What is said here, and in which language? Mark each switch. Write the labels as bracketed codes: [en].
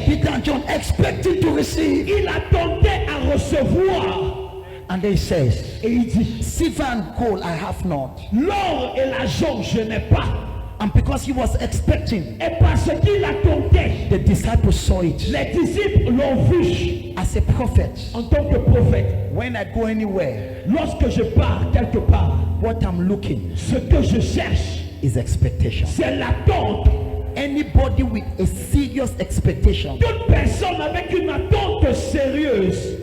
[en] Peter and John expecting to receive. [fr] il attendait à recevoir. [en] And then he says, [fr] Et il dit, [en] silver and gold I have not. [fr] l'or et l'argent je n'ai pas. [en] And because he was expecting, [fr] Et parce qu'il attendait, [en] the disciples saw it. [fr] les disciples l'ont vu [en] As a prophet, [fr] en tant que prophète. [en] when I go anywhere, [fr] Lorsque je pars quelque part, [en] what I'm looking [fr] ce que je cherche, [en] is expectation. [fr] c'est l'attente. [en] Anybody with a serious expectation [fr] Toute personne avec une attente sérieuse